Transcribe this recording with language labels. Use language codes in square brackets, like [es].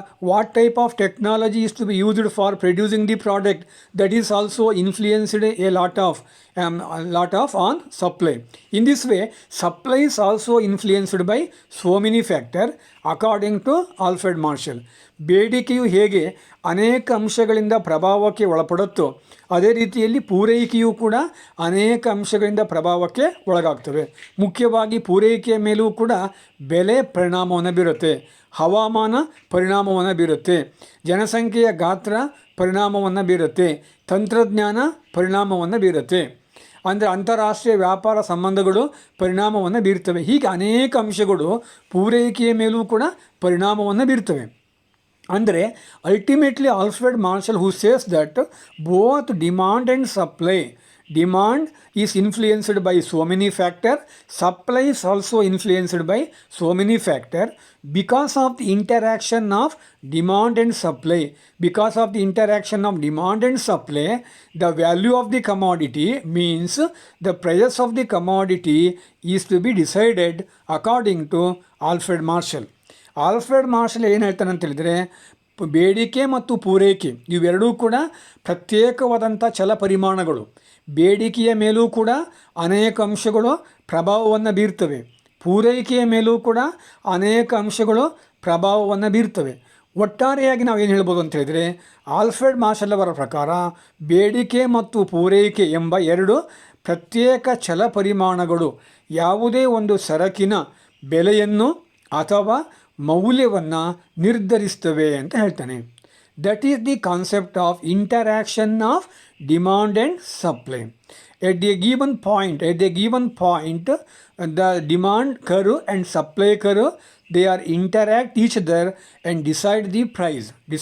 [en] What type of technology is to be used for producing the product, that is also influenced a lot of on supply. In this way, supply is also influenced by so many factors. According to Alfred Marshall. [kn] ಬೇಡಿಕೆಯು ಹೇಗೆ ಅನೇಕ ಅಂಶಗಳಿಂದ ಪ್ರಭಾವಕ್ಕೆ ಒಳಪಡುತ್ತೋ ಅದೇ ರೀತಿಯಲ್ಲಿ ಪೂರೈಕೆಯೂ ಕೂಡ ಅನೇಕ ಅಂಶಗಳಿಂದ ಪ್ರಭಾವಕ್ಕೆ ಒಳಗಾಗ್ತವೆ. ಮುಖ್ಯವಾಗಿ ಪೂರೈಕೆಯ ಮೇಲೂ ಕೂಡ ಬೆಲೆ ಪರಿಣಾಮವನ್ನು ಬೀರುತ್ತೆ, ಹವಾಮಾನ ಪರಿಣಾಮವನ್ನು ಬೀರುತ್ತೆ, ಜನಸಂಖ್ಯೆಯ ಗಾತ್ರ ಪರಿಣಾಮವನ್ನು ಬೀರುತ್ತೆ, ತಂತ್ರಜ್ಞಾನ ಪರಿಣಾಮವನ್ನು ಬೀರುತ್ತೆ, ಅಂದರೆ ಅಂತಾರಾಷ್ಟ್ರೀಯ ವ್ಯಾಪಾರ ಸಂಬಂಧಗಳು ಪರಿಣಾಮವನ್ನು ಬೀರ್ತವೆ. ಹೀಗೆ ಅನೇಕ ಅಂಶಗಳು ಪೂರೈಕೆಯ ಮೇಲೂ ಕೂಡ ಪರಿಣಾಮವನ್ನು ಬೀರ್ತವೆ. [en] ಅಂದರೆ ultimately Alfred Marshall who says that both demand and supply, demand is influenced by so many factor, supply is also influenced by so many factor. Because of the interaction of demand and supply, because of the interaction of demand and supply, the value of the commodity means the price of the commodity is to be decided according to Alfred Marshall. [kn] Alfred marshal ಏನು ಹೇಳ್ತಾನೆ ಅಂತ ಹೇಳಿದರೆ, ಬೇಡಿಕೆ ಮತ್ತು ಪೂರೈಕೆ ಇವೆರಡೂ ಕೂಡ ಪ್ರತ್ಯೇಕವಾದಂಥ ಛಲ ಪರಿಮಾಣಗಳು. ಬೇಡಿಕೆಯ ಮೇಲೂ ಕೂಡ ಅನೇಕ ಅಂಶಗಳು ಪ್ರಭಾವವನ್ನು ಬೀರ್ತವೆ, ಪೂರೈಕೆಯ ಮೇಲೂ ಕೂಡ ಅನೇಕ ಅಂಶಗಳು ಪ್ರಭಾವವನ್ನು ಬೀರ್ತವೆ. ಒಟ್ಟಾರೆಯಾಗಿ ನಾವೇನು ಹೇಳ್ಬೋದು ಅಂತ ಹೇಳಿದರೆ, ಆಲ್ಫ್ರೆಡ್ ಮಾರ್ಷಲ್ ಅವರ ಪ್ರಕಾರ ಬೇಡಿಕೆ ಮತ್ತು ಪೂರೈಕೆ ಎಂಬ ಎರಡು ಪ್ರತ್ಯೇಕ ಛಲ ಪರಿಮಾಣಗಳು ಯಾವುದೇ ಒಂದು ಸರಕಿನ ಬೆಲೆಯನ್ನು ಅಥವಾ ಮೌಲ್ಯವನ್ನು ನಿರ್ಧರಿಸ್ತವೆ ಅಂತ ಹೇಳ್ತಾನೆ. [en] That is the concept of interaction of demand and supply. At a given point the demand curve and supply curve, they are interact each other and decide the price.